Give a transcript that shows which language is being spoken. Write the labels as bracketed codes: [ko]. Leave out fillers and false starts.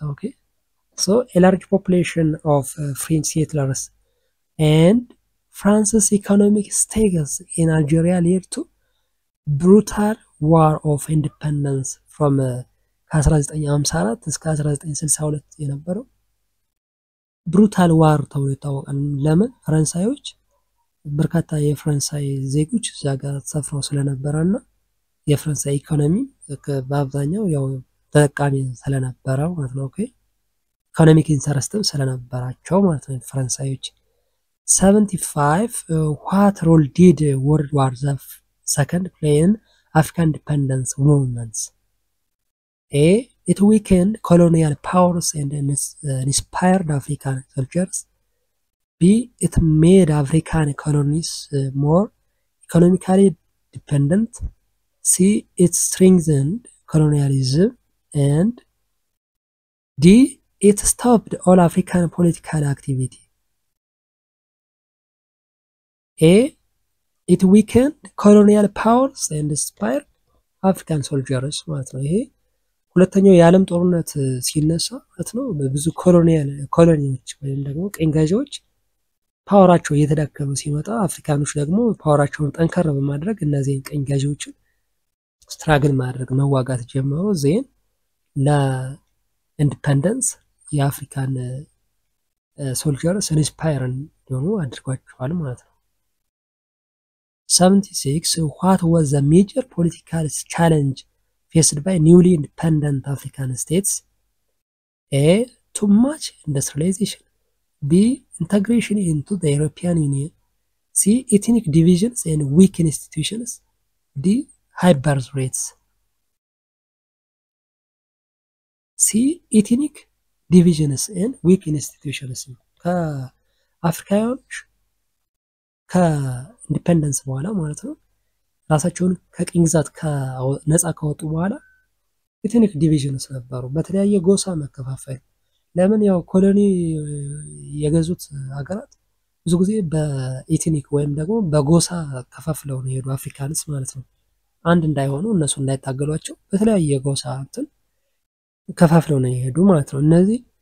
[en] Okay, so a large population of French settlers and France's economic status in Algeria led to brutal war of independence from 1954 [am] እስከ 1962 የነበረው ብሩታል ዋር ተብሎ ይታወቃል። ለምን? ፈረንሳዮች በርካታ የፍራንሳይ ዜጎች እዛ ጋር ተሰፍረው ስለነበረና የፍራንሳይ ኢኮኖሚ በአብዛኛው ያው ተጠቃሚ ስለነበረው ማለት ነው። ኦኬ፣ ኢኮኖሚክ ኢንተረስትም ስለነበራቸው ማለት ነው ፈረንሳዮች። 75 [en] what role did World War II play in African independence movements? [am] A. [en] it weakened colonial powers and inspired African soldiers. B. It made African colonies more economically dependent. C. It strengthened colonialism. And D. It stopped all African political activity. A. It weakened colonial powers and inspired African soldiers [am] ማለት ነው። ይሄ ሁለተኛው የዓለም ጦርነት ሲነሳ ማለት ነው ብዙ ኮሎኒዎች ወይም ደግሞ ቀኝ ገዢዎች ፓወራቸው እየተዳከመ ሲመጣ አፍሪካኖች ደግሞ ፓወራቸውን ጠንከር በማድረግ እነዚህን ቀኝ ገዢዎችን ስትራግል ማድረግ መዋጋት ጀመሩ። ዜን ለኢንዲፔንደንስ የአፍሪካን ሶልጀርስ ኢንስፓየር እንዲሆኑ አድርጓቸዋል ማለት ነው። 76 [en] What was the major political challenge faced by newly independent African states? A. Too much industrialization. B. Integration into the European Union. C. Ethnic divisions and weak institutions. D. High birth rates. C. Ethnic divisions and weak institutions. [am] ከአፍሪካኖች ከኢንዲፔንደንስ በኋላ ማለት ነው ራሳቸውን ከቅኝ ግዛት ነፃ ከወጡ በኋላ ኤትኒክ ዲቪዥንስ ነበሩ። በተለያየ ጎሳ መከፋፈል። ለምን ያው ኮሎኒ የገዙት ሀገራት ብዙ ጊዜ በኤትኒክ ወይም ደግሞ በጎሳ ከፋፍለው ነው የሄዱ አፍሪካንስ ማለት ነው። አንድ እንዳይሆኑ እነሱ እንዳይታገሏቸው በተለያየ ጎሳ እንትን ከፋፍለው ነው የሄዱ ማለት ነው። እነዚህ